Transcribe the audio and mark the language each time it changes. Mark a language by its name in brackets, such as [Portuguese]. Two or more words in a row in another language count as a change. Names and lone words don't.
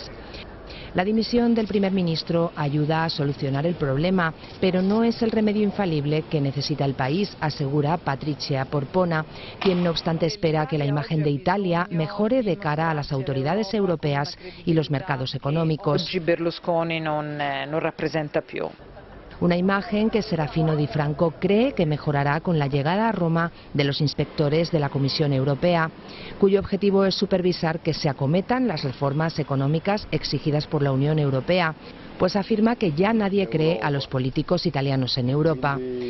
[Spanish] La dimisión del primer ministro ayuda a solucionar el problema, pero no es el remedio infalible que necesita el país, asegura Patrizia Porpona, quien no obstante espera que la imagen de Italia mejore de cara a las autoridades europeas y los mercados económicos. [Italian] Oggi Berlusconi non rappresenta più [Spanish] Una imagen que Serafino Di Franco cree que mejorará con la llegada a Roma de los inspectores de la Comisión Europea, cuyo objetivo es supervisar que se acometan las reformas económicas exigidas por la Unión Europea, pues afirma que ya nadie cree a los políticos italianos en Europa.